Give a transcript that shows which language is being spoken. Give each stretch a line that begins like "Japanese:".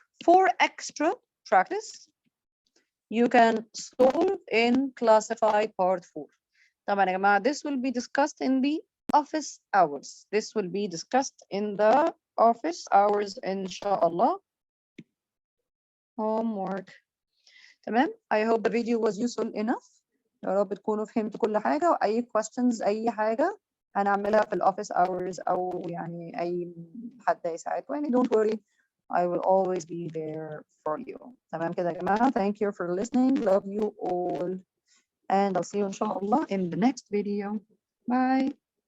English: For extra practice you can solve in classified part 4.
Arabic: طبعا يا جماعة
English: this will be discussed in the office hours. This will be discussed in the office hours إن شاء الله. Homework.
Arabic: تمام.
English: I hope the video was useful enough.
Arabic: يا رب تكونوا فهمتوا كل حاجة وأي questions أي حاجة هنعملها في الoffice hours أو يعني أي حد يساعدكم يعني
English: don't worry. I will always be there for you.
Arabic: تمام كده يا جماعة.
English: Thank you for listening. Love you all. And I'll see you إن شاء الله in the next video. Bye.